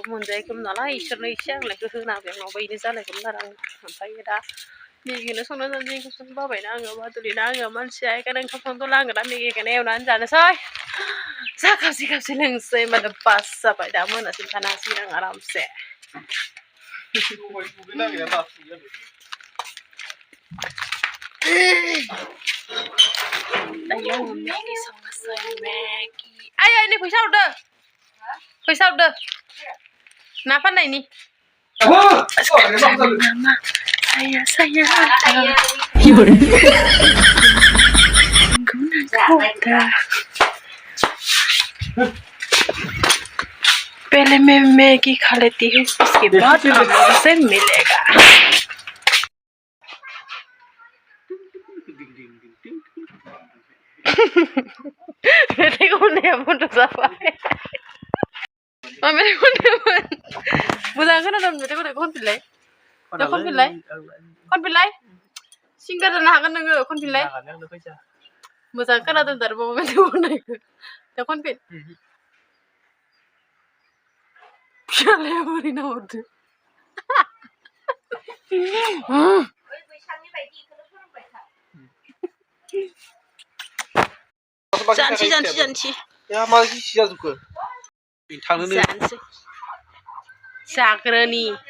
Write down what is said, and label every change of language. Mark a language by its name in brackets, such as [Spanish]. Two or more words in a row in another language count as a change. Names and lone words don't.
[Bodo] मोनजायाखैमोन नालाय इसोरनो एसे आंलायखौ होना होबाय नङाबा बेनो जालायगौमोन आरो आं ओमफ्रायो दा मेगिनो संना जानोसै ओंखाम संनो बाबायना आङो बादुलिना आङो मानसिया बेखायनो ओंखाम संदोंला आङो दा मेगिखौनो एवनानै जानोसै जा खाबसे खाबसे लोंसै होमबानो बास जाबाय दा मोनासिम थानो हासिगोन आं आरामसे दायो आङो मेगि संनोसै मेगि आइ नै फैसा हरदो ना फाननायनि [Hindi] पहले मैं मैगी खा लेती हूँ उसके बाद से मिलेगा मेरे को नहीं [Bodo] बंद जाबाय [Hindi] मेरे को नहीं [Bodo] मोजां खोनादों [Hindi] मेरे को खनफिनलाय [Bodo] खनफिनलाय सिंगार जानो हागोन नोङो खनफिनलाय मोजां खोनादों आरोबाव [Hindi] मेरे को [Bodo] होननायखौ दा खनफिन फिसालाया बोरै नाहरदो जानसै मा गिसि जाजोबखो जानसै जाग्रोनि